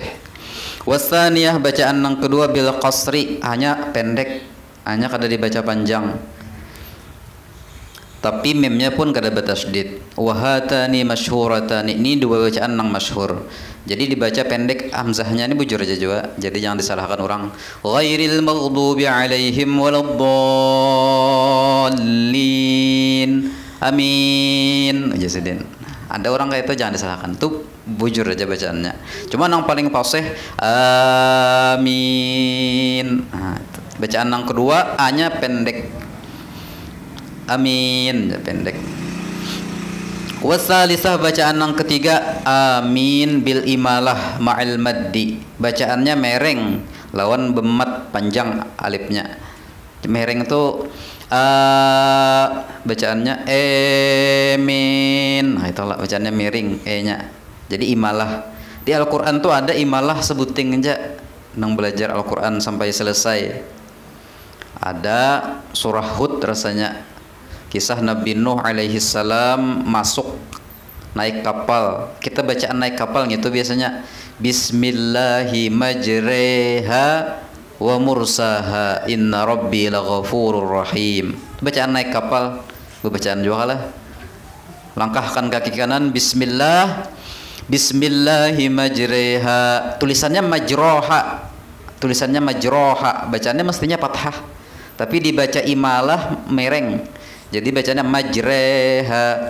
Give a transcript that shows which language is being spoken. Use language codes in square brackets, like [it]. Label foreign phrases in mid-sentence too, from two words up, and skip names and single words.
[bjn] Wasaniyah bacaan yang kedua [ar] بالقصر, [bjn] hanya pendek, hanya kada dibaca panjang, tapi mimnya pun kada bertasydid. [ar] وهاتان مشهورتان, ini 2 bacaan yang masyhur. [bjn] Jadi dibaca pendek, hamzahnya ini bujur aja juga, jadi jangan disalahkan orang. [ar] غير المغضوب عليهم ولا الضالين, [bjn] amin aja Sidin. Ada orang kayak itu jangan disalahkan, tuh bujur aja bacaannya. Cuma yang paling fasih amin. Nah, bacaan yang kedua a-nya pendek, amin pendek. Wasalisah bacaan yang ketiga amin [ar] بالإمالة مع المد, [bjn] bacaannya mereng lawan bemat panjang alifnya. Mereng itu bacaannya amin, nah itulah bacaannya miring e-nya. Jadi imalah di Al-Quran tuh ada imalah, sebuting aja nang belajar Al-Quran sampai selesai. Ada surah Hud rasanya, kisah Nabi Nuh [ar] عليه السلام [bjn] masuk naik kapal. Kita bacaan naik kapal gitu biasanya, [ar] بسم الله مجراها ومرساها إن ربي لغفور رحيم. [bjn] Bacaan naik kapal, bacaan juga lah. Langkahkan kaki kanan, bismillah, [ar] بسم الله مجراها, [bjn] tulisannya majroha, bacaannya mestinya fathah, tapi dibaca imalah mereng, jadi bacanya majreha.